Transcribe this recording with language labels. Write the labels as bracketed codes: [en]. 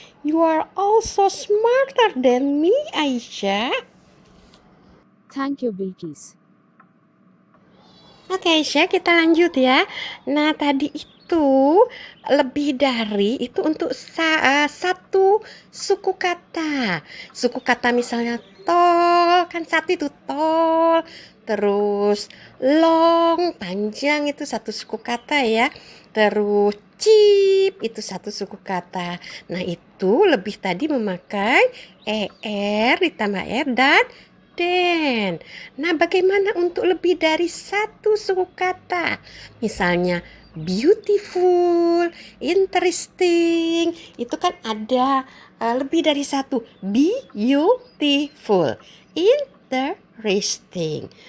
[en] You are also smarter than me, Aisyah. Thank you, Bilkis. [id] Oke Aisyah, kita lanjut ya. Nah, tadi itu lebih dari itu untuk satu suku kata. Suku kata misalnya tall, kan satu itu tall. Terus long, panjang itu satu suku kata ya. Terus cheap itu satu suku kata. Nah, itu lebih tadi memakai er ditambah er dan den. Nah, bagaimana untuk lebih dari satu suku kata? Misalnya beautiful, interesting, itu kan ada lebih dari satu. [en] Beautiful, interesting.